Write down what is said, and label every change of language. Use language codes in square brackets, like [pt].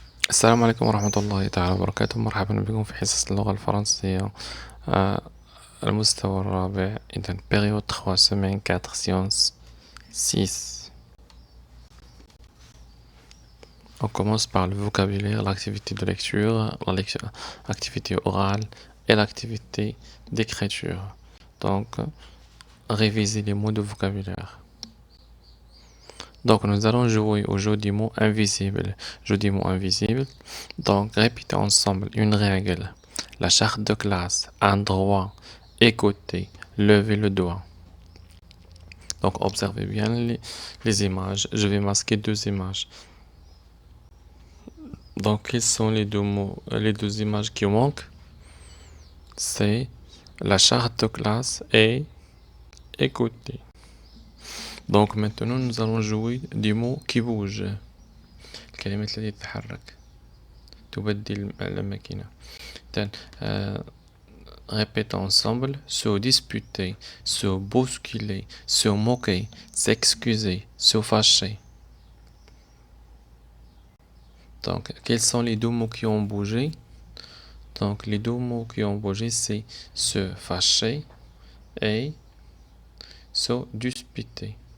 [ar] السلام عليكم ورحمة الله تعالى وبركاته. مرحبا بكم في حصص اللغة الفرنسية آه، المستوى الرابع. [fr] إذا période 3 semaines 4 séances 6. On commence par le vocabulaire, l'activité de lecture, l'activité orale et l'activité d'écriture. Donc, réviser les mots de vocabulaire. Donc, nous allons jouer au jeu du mot invisible. Jeu du mot invisible. Donc, répétez ensemble une règle. La charte de classe, un droit, écoutez, levez le doigt. Donc, observez bien les images. Je vais masquer deux images. Donc, quels sont les deux mots, les deux images qui manquent? C'est la charte de classe et écoutez. Donc, maintenant, nous allons jouer des mots qui bougent. [ar] الكلمات التي تتحرك تبدل الأماكن. [fr] Répétons ensemble: se disputer, se bousculer, se moquer, s'excuser, se fâcher. Donc, quels sont les deux mots qui ont bougé? Donc, les deux mots qui ont bougé, c'est se fâcher et se disputer.